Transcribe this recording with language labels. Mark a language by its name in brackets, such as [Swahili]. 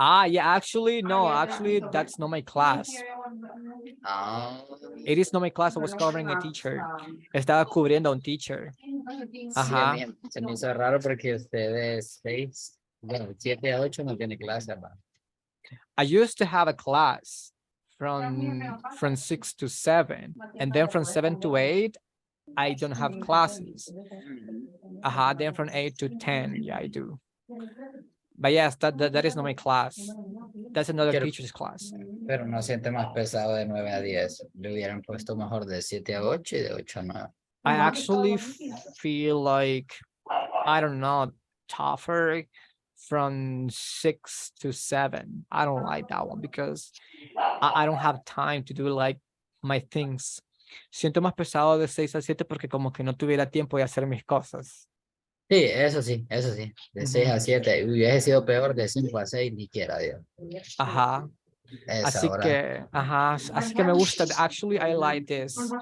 [English] Yeah, actually, no, actually, that's not my class. Ah, It is not my class. I was covering a teacher. [Spanish] Estaba cubriendo a un teacher. sí, Ajá. se me hizo raro porque ustedes 7 a 8 no tiene clase, ¿verdad? [English] I used to have a class from 6 to 7, and then from 7 to 8, I don't have classes. Then from 8 to 10, yeah, I do. But yes, that is not my class. That's another teacher's class. [Spanish] Pero no siente más pesado de 9 a 10. Le hubieran puesto mejor de 7 a 8 y de 8 a 9. [English] I actually feel like, I don't know, tougher from 6 to 7. I don't like that one because I don't have time to do like my things. [Spanish] Siento más pesado de 6 a 7 porque como que no tuviera tiempo de hacer mis cosas. Sí, eso sí, eso sí. De 6 a 7. Hubiese sido peor de 5 a 6, ni quiera Dios. Ajá. Esa Así hora. que, así que me gusta. [English] Actually, I like this.